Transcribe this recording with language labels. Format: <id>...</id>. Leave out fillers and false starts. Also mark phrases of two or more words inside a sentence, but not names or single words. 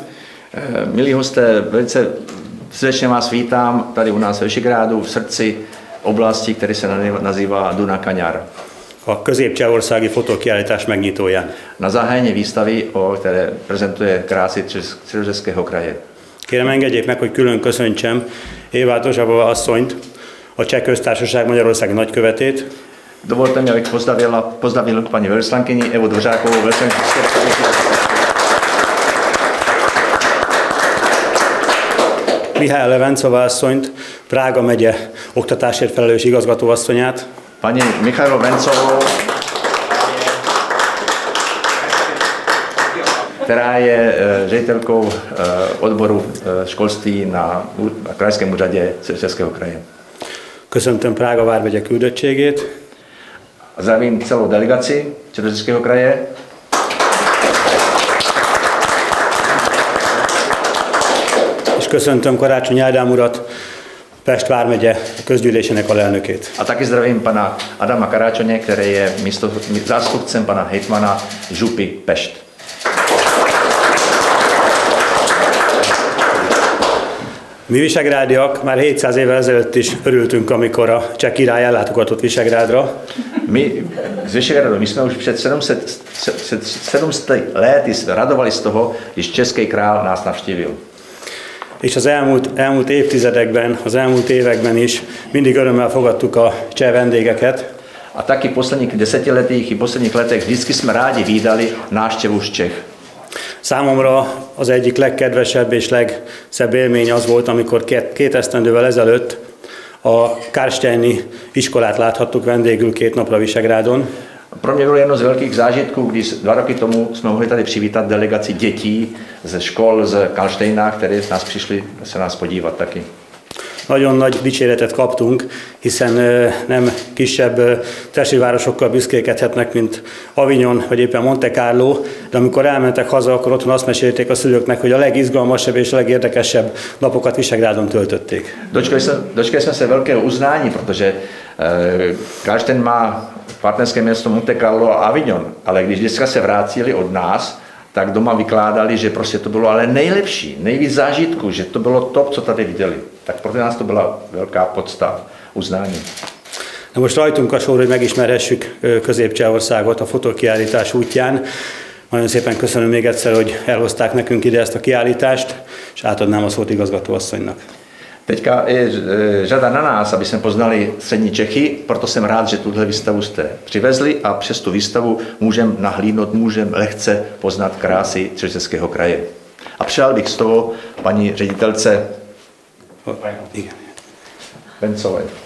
<cs>Milí hosté, velice srdečně vás vítám tady u nás v Visegrádu, v srdci oblasti, který se nazývá Dunakanyar.</cs> <hu>A közép-csehországi fotókiállítás megnyitóján.</hu> <cs>Na zahájení výstavy, které prezentuje krásy Středočeského kraje.</cs> <hu>Kérem, engedjék meg, hogy külön köszöntsem Éva Dozsavová asszonyt, a Cseh Köztársaság Magyarországi nagykövetét.</hu> <cs>Dovolte mi, abych pozdravil paní velvyslankyni Evu Dvořákovou, velvyslankyni.</cs> <hu>Mihály Levencová asszonyt, Prága megye oktatásért felelős igazgatóasszonyát.</hu> <cs>Paní Michailo Vencovou, která je ředitelkou odboru školství na krajském úřadě Středočeského kraje.</cs> <hu>Köszöntöm Prága vármegye küldöttségét.</hu> <cs>Zdravím celou delegaci Středočeského kraje.</cs> <hu>És köszöntöm Karácsony Ádám urat, Pest vármegye közgyűlésének alelnökét.</hu> <cs>A taky zdravím pana Adama Karáčoně, který je zástupcem pana hejtmana župy Pest.</cs> <hu>Mi visegrádiak már 700 évvel ezelőtt is örültünk, amikor a cseh király ellátogatott Visegrádra.</hu> <cs>My z Visegrádu, my jsme už před 700 lety radovali z toho, když český král nás navštívil.</cs> <hu>És az elmúlt évtizedekben, az elmúlt években is mindig örömmel fogadtuk a cseh vendégeket.</hu> <cs>A taky v posledních desetiletích i posledních letech vždycky jsme rádi vídali návštěvu z Čech.</cs> <hu>Számomra az egyik legkedvesebb és legszebb élmény az volt, amikor 2 esztendővel ezelőtt a Karlštejni iskolát láthattuk vendégül 2 napra Visegrádon.</hu> <cs>Pro mě bylo jedno z velkých zážitků, když 2 roky tomu jsme mohli tady přivítat delegaci dětí ze škol z Karlštejna, které nás přišli se nás podívat taky.</cs> <hu>Nagyon nagy dicséretet kaptunk, hiszen nem kisebb testvérvárosokkal büszkélkedhetnek, mint Avignon vagy éppen Monte Carlo, de amikor elmentek haza, akkor otthon azt mesélték a szülőknek, hogy a legizgalmasabb és a legérdekesebb napokat Visegrádon töltötték.</hu> <cs>Dočkali jsme se velkého uznání, protože Karlštejn má partnerské město Monte Carlo a Avignon, ale když dneska se vrátili od nás, tak doma vykládali, že prostě to bylo ale nejlepší, nejvíc zážitku, že to bylo to, co tady viděli. Tak pro nás to byla velká podsta, uznání.</cs> <hu>Na most rajtunk a sor, hogy megismerhessük Közép-Csehországot a fotókiállítás útján. Nagyon szépen köszönöm még egyszer, hogy elhozták nekünk ide ezt a kiállítást, és átadnám a szót igazgatóasszonynak.</hu> <cs>Teďka je řada na nás, aby jsme poznali střední Čechy, proto jsem rád, že tuhle výstavu jste přivezli a přes tu výstavu můžeme nahlídnout, můžeme lehce poznat krásy Středočeského kraje. A přál bych z toho paní ředitelce Vencové.</cs>